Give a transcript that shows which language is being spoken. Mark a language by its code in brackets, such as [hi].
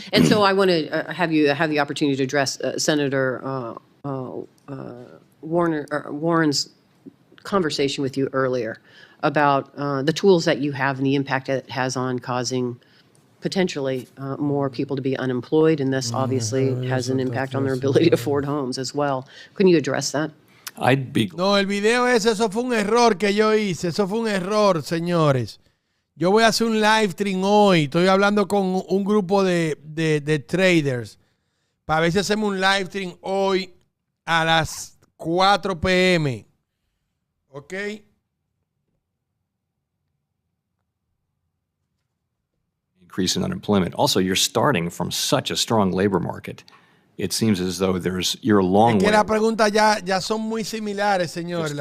[en] And so I want to have you have the opportunity to address Senator Warren's conversation with you earlier about the tools that you have and the impact it has on causing potentially more people to be unemployed, and this obviously has an impact on their ability to afford homes as well. Can you address that? [es] No, el video eso fue un error que yo hice. Eso fue un error, señores. Yo voy a hacer un live stream hoy. Estoy hablando con un grupo de traders para ver si hacemos un live stream hoy a las 4 p.m. ¿Ok? [en] Increase in unemployment. Also, you're starting from such a strong labor market. It seems as though you're a long way. [es] Es que la pregunta ya son muy similares, señores.